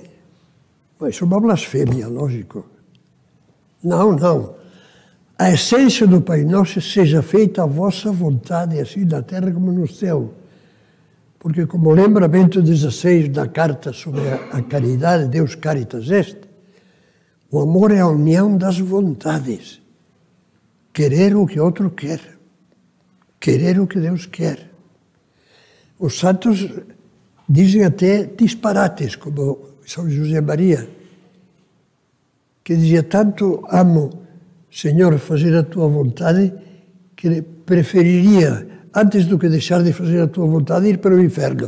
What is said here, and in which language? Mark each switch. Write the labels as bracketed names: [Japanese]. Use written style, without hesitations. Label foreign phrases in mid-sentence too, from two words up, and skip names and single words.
[Portuguese] Mas isso é uma blasfêmia, lógico. Não. A essência do Pai Nosso seja feita a vossa vontade, assim na terra como no céu. Porque, como lembra Bento XVI na carta sobre a caridade, [Latin] Deus caritas est, [Portuguese] o amor é a união das vontades. Querer o que outro quer. Querer o que Deus quer. Os santos dizem até disparates, como São José Maria, que dizia, tanto amo, Senhor, fazer a tua vontade, que preferiria, antes do que deixar de fazer a tua vontade, ir para o inferno.